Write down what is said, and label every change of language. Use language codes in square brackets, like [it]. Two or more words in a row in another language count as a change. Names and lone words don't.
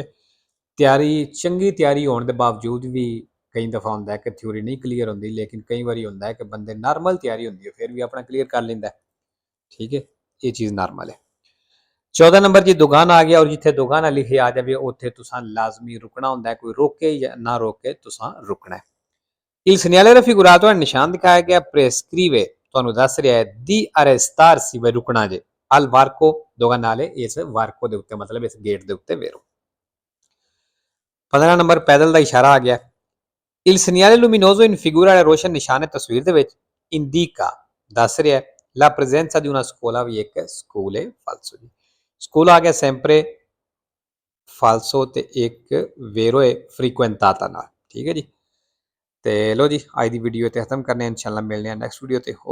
[pa] ਚੰਗੀ ਤਿਆਰੀ ਹੋਣ ਦੇ ਬਾਵਜੂਦ ਵੀ ਕਈ ਦਫਾ ਹੁੰਦਾ ਹੈ ਕਿ ਥਿਊਰੀ ਨਹੀਂ ਕਲੀਅਰ ਹੁੰਦੀ ਲੇਕਿਨ ਕਈ ਵਾਰੀ ਹੁੰਦਾ ਹੈ ਕਿ ਬੰਦੇ ਨਾਰਮਲ ਤਿਆਰੀ ਹੁੰਦੀ ਹੈ ਫਿਰ ਵੀ ਆਪਣਾ ਕਲੀਅਰ ਕਰ ਲੈਂਦਾ ਠੀਕ ਹੈ ਇਹ ਚੀਜ਼ ਨਾਰਮਲ ਹੈ। 14 ਨੰਬਰ ਜੀ ਦੁਕਾਨ ਆ ਗਿਆ ਔਰ ਜਿੱਥੇ ਦੁਕਾਨ ਲਿਖਿਆ ਆ ਜਾਵੇ ਉੱਥੇ ਤੁਸੀਂ ਲਾਜ਼ਮੀ ਰੁਕਣਾ ਹੁੰਦਾ ਹੈ ਕੋਈ ਰੋਕੇ ਜਾਂ ਨਾ ਰੋਕੇ ਤੁਸੀਂ ਰੁਕਣਾ ਹੈ। [it] il segnale raffigurato è [pa] ਨਿਸ਼ਾਨ ਦਿਖਾਇਆ ਗਿਆ prescrive ਤੁਹਾਨੂੰ ਦੱਸ ਰਿਹਾ ਹੈ [it] di arrestarsi [pa] ਵੀ ਰੁਕਣਾ ਜੇ [it] al varco doganale [pa] ਇਸ ਵਾਰਕੋ ਦੇ ਉੱਤੇ ਮਤਲਬ ਇਸ ਗੇਟ ਦੇ ਉੱਤੇ ਵੇਰੋ। 15 ਨੰਬਰ ਪੈਦਲ ਦਾ ਇਸ਼ਾਰਾ ਆ ਗਿਆ [it] il segnale luminoso in figura [pa] ਵਾਲਾ ਰੋਸ਼ਨ ਨਿਸ਼ਾਨ ਹੈ ਤਸਵੀਰ ਦੇ ਵਿੱਚ indica ਦੱਸ ਰਿਹਾ [it] la presenza di una scuola [pa] ਵੀ ਇੱਕ ਸਕੂਲ ਹੈ ਫਾਲਸੋ ਜੀ ਸਕੂਲ ਆ ਗਿਆ sempre ਫਾਲਸੋ ਤੇ ਇੱਕ ਵੇਰੋ ਹੈ frequentata ਨਾਲ ਠੀਕ ਹੈ ਜੀ। ਤੇ ਲੋ ਜੀ ਅੱਜ ਦੀ ਵੀਡੀਓ ਤੇ ਖਤਮ ਕਰਨੇ ਇਨਸ਼ਾਅੱਲਾ ਮਿਲਨੇ ਆ [en] next video [pa] ਤੇ।